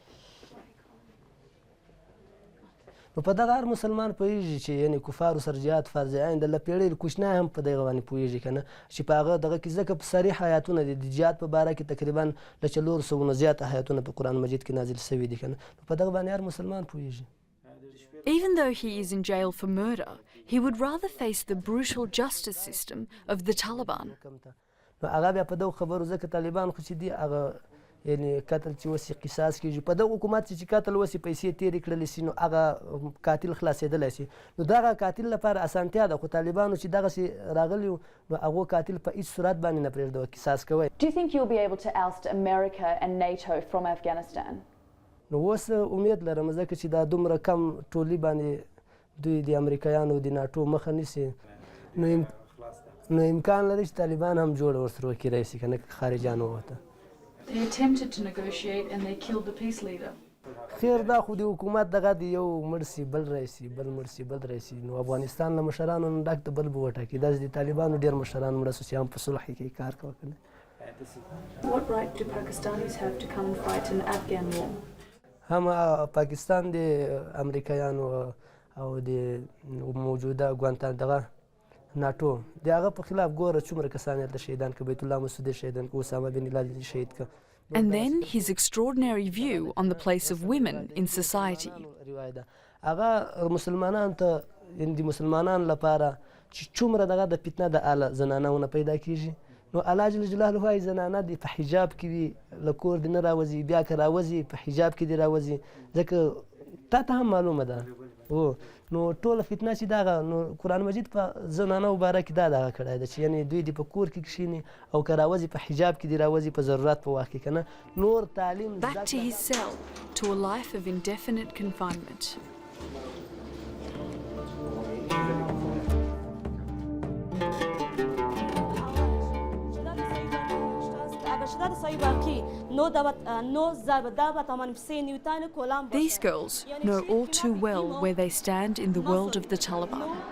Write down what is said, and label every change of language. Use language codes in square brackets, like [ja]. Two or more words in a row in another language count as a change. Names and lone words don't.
[ps] نو په دغه هر مسلمان پوهېږي چې یعنې کفارو سره جهاد فرض عین ده، له پیړۍ له کوچنی هم په دغه باندې پوهېږي که نه، چې په هغه دغه کې ځکه په صریح آیاتونه دي د جهاد په باره کې تقریبا له 400 نه زیات آیاتونه په قرآن مجید کې نازل شوي دي که نه، نو په دغه باندې هر مسلمان پوهېږي. [en] Even though he is in jail for murder, he would rather face the brutal justice system of the Taliban. [ps] نو هغه بیا په دغو خبرو ځکه طالبان خو چې دي هغه یعنې قتل چې وسي قصاص کېږي، په دغه حکومت چې قتل وسي پیسې تېرې کړلی سي نو هغه قاتل خلاصېدلی سي، نو دغه قاتل لپاره اسانتیا ده، خو طالبانو چې دغسې راغلي وو نو هغو قاتل په هېڅ صورت باندې نه پرېږدوه قصاص کوی. [en] Do you think you'll be able to oust America and NATO from Afghanistan? [ps] نو اوس امید لرم ځکه چې دا دومره کم ټولي باندې دوی د امریکایانو د ناټو مخه نیسي، نو امکان لري چې طالبان هم جوړه ورسره وکړی سي که نه خارجان ووته. [en] They attempted to negotiate and they killed the peace leader. [ps] خیر دا خو د حکومت دغه د یو مړ سي بل رئیسي بل مړ سي بل رئیسي، نو افغانستان له مشرانو نه ډک د بل به وټاکي، داسې د طالبانو ډېر مشران مړه سو چې هم په صلح کې کار کوه که نه. [en] What right do Pakistanis have to come and fight an Afghan war? [ps] هم پاکستان د امریکایانو او د موجوده ګوانتان دغه ناټو د هغه په خلاف ګوره څومره کسان یې هلته شهیدان کړه، بیت الله مسعود یې شهیدان کړه، اسامه بن لادن یې شهید کړه. [en] And then his extraordinary view on the place of women in society. [ps] هغه مسلمانانو ته د مسلمانانو لپاره چې څومره دغه د فتنه د اله زنانهونه پیدا کېږي، نو الله [ar] جل جلاله [ps] وایي زنانه دې په حجاب کې وي، له کور دې نه راوځي، بیا که راوځي په حجاب کې دې راوځي، ځکه تا ته هم معلومه ده نو ټوله فتنه چې دغه نو قرآن مجید په زنانو باره کې دا دغه کړی ده چې یعنې دوی دې په کور کې کښېني او که راوځي په حجاب کې دې راوځي په ضرورت په وخت کې که نه نور تعلیم. [en] Back to his cell, to a life of indefinite confinement. These girls know all too well where they stand in the world of the Taliban.